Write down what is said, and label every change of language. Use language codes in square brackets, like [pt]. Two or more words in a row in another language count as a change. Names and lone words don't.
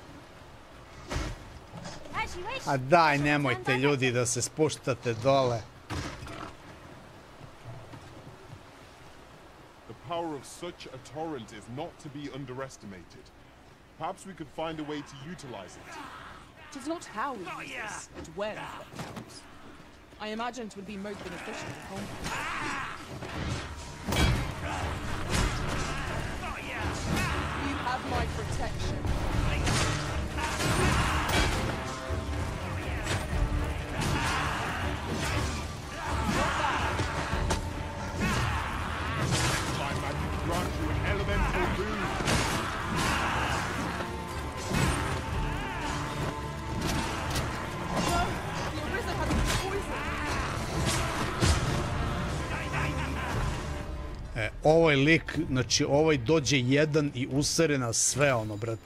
[sr] A daj, nemojte ljudi da se spuštate dole. [en] The power of such a torrent is not to be underestimated. Perhaps we could find a way to utilize it. It is not how we use this, but when that counts. I imagine it would be most beneficial at home. You have my protection. My magic grants you an elemental boost. [sr] Ovaj lik, znači ovaj dođe jedan i usere na sve ono, brate.